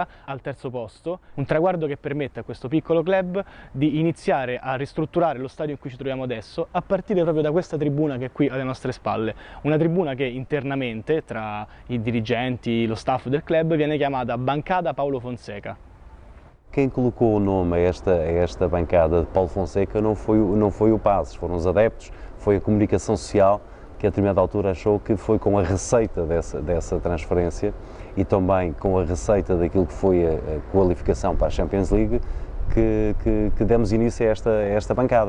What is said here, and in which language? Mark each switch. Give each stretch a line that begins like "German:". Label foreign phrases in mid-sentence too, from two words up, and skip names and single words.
Italian: al terzo posto, un traguardo che permette a questo piccolo club di iniziare a ristrutturare lo stadio in cui ci troviamo adesso, a partire proprio da questa tribuna che è qui alle nostre spalle, una tribuna che internamente tra i dirigenti, lo staff del club viene chiamata Bancada Paulo Fonseca.
Portuguese: Quem colocou o nome a esta bancada de Paulo Fonseca não foi o Paços, foram os adeptos, foi a comunicação social, que a determinada altura achou que foi com a receita dessa transferência e também com a receita daquilo que foi a qualificação para a Champions League que demos início a esta bancada.